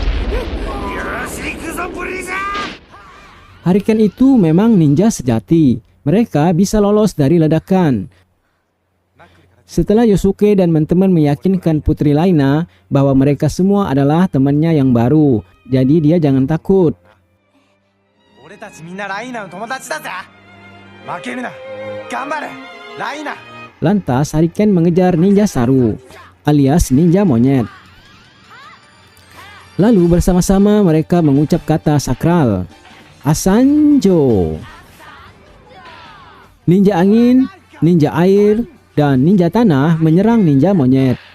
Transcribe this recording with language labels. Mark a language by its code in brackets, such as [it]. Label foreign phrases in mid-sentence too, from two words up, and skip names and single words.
[id] Hurricane itu memang ninja sejati. mereka bisa lolos dari ledakan. Setelah Yosuke dan teman-teman meyakinkan Putri Laina bahwa mereka semua adalah temannya yang baru, jadi dia jangan takut. [ja] 俺たちみんなライナの友達だぜ。負けるな。頑張れ。ライナ。 [id] Lantas Hariken mengejar ninja Saru, alias ninja monyet. Lalu bersama-sama mereka mengucap kata sakral, Asanjo. Ninja angin, ninja air, dan ninja tanah menyerang ninja monyet.